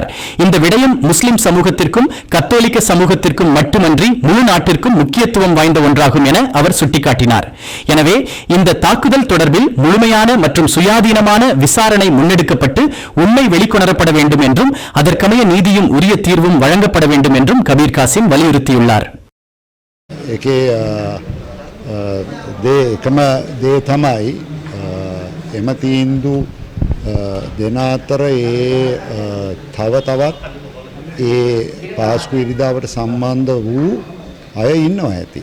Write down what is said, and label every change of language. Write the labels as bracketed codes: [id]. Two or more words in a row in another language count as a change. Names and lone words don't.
[ta] இந்த விடயம் முஸ்லிம் சமூகத்திற்கும் கத்தோலிக்க சமூகத்திற்கும் மட்டுமன்றி முழு நாட்டிற்கும் முக்கியத்துவம் வாய்ந்த ஒன்றாகும் என அவர் சுட்டிக்காட்டினார். எனவே இந்த தாக்குதல் தொடர்பில் முழுமையான மற்றும் சுயாதீனமான விசாரணை முன்னெடுக்கப்பட்டு உண்மை வெளிக்கொணரப்பட வேண்டும் என்றும் அதற்கமைய நீதியும் உரிய தீர்வும் வழங்கப்பட வேண்டும் என்றும் கபீர் காசிம் வலியுறுத்தியுள்ளார். [si] එකේ එකම දේ තමයි එම තීන්දු දෙන අතර තව තවත් ඒ පාස්කු ඉරිදාවට සම්බන්ධ වූ අය ඉන්නවා ඇති.